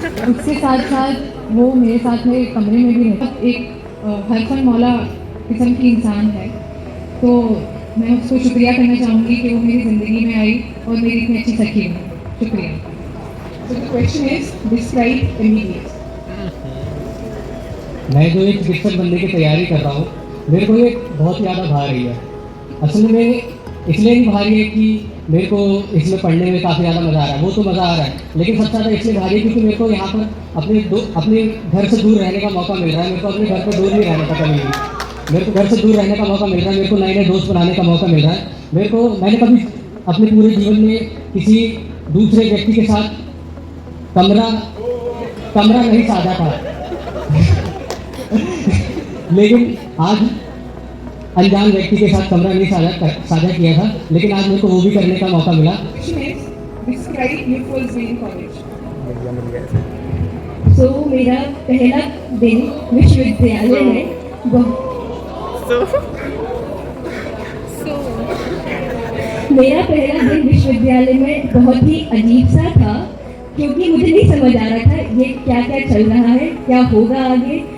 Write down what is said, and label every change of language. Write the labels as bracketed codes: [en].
[hi] उसके साथ साथ वो मेरे साथ में कमरे में भी रहता है। एक हरफन मौला किस्म की इंसान है, तो मैं उसको शुक्रिया करना चाहूँगी कि वो मेरी ज़िंदगी में आई और मेरी इतनी अच्छी सखी है। शुक्रिया। [en] So the question is, describe immediate. [hi] मैं जो एक चिकित्सक बनने की तैयारी कर रहा हूँ, मेरे को ये बहुत ज़्यादा भा रही है। असल में इसलिए नहीं भा रही है कि मेरे को इसमें पढ़ने में काफ़ी ज़्यादा मज़ा आ रहा है, वो तो मज़ा आ रहा है, लेकिन सबसे ज़्यादा इसलिए भा रही है क्योंकि मेरे को यहाँ पर अपने घर से दूर रहने का मौका मिल रहा है। मेरे को अपने घर पर दूर नहीं रहने का कभी नहीं, मेरे को घर से दूर रहने का मौका मिल रहा है, मेरे को नए नए दोस्त बनाने का मौका मिल रहा है। मैंने कभी अपने पूरे जीवन में किसी दूसरे व्यक्ति के साथ कमरा नहीं साझा था लेकिन आज अनजान व्यक्ति के साथ कमरा नहीं साझा किया था, लेकिन आज मेरे को वो भी करने का मौका मिला। [en] Describe your first day in college. [hi] So मेरा पहला दिन विश्वविद्यालय में मेरा पहला दिन विश्वविद्यालय में बहुत ही अजीब सा था, क्योंकि मुझे नहीं समझ आ रहा था ये क्या क्या चल रहा है, क्या होगा आगे।